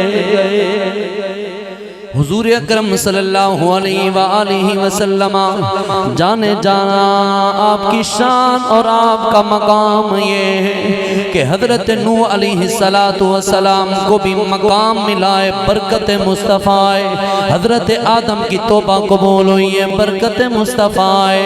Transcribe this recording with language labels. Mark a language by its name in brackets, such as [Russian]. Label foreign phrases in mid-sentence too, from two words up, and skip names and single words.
[Urdu] حضور اکرم [Arabic] صلى الله عليه وسلم [Urdu] جانے جاناں آپ کی شان اور آپ کا مقام یہ ہے کہ حضرت نوح [Arabic] عليه الصلاة والسلام [Urdu] کو بھی مقام ملا ہے برکت مصطفیٰ ہے. حضرت آدم کی توبہ قبول ہوئی ہے برکت مصطفیٰ ہے.